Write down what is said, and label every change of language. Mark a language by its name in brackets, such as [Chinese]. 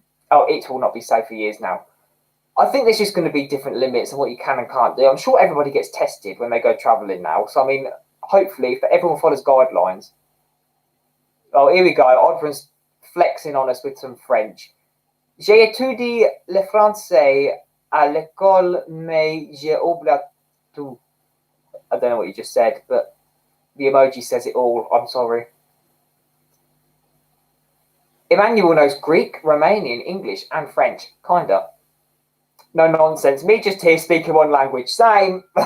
[English] Oh, it will not be safe for years now. I think there's just going to be different limits on what you can and can't do. I'm sure everybody gets tested when they go travelling now. So, I mean, hopefully, if everyone follows guidelines. Oh, here we go. Audrey's flexing on us with some French. [French] J'ai étudié le français à l'école, mais j'ai oublié tout. [English] I don't know what you just said, but the emoji says it all. I'm sorry. Emmanuel knows Greek, Romanian, English, and French. Kinda. No nonsense. Me just here speaking one language. Same.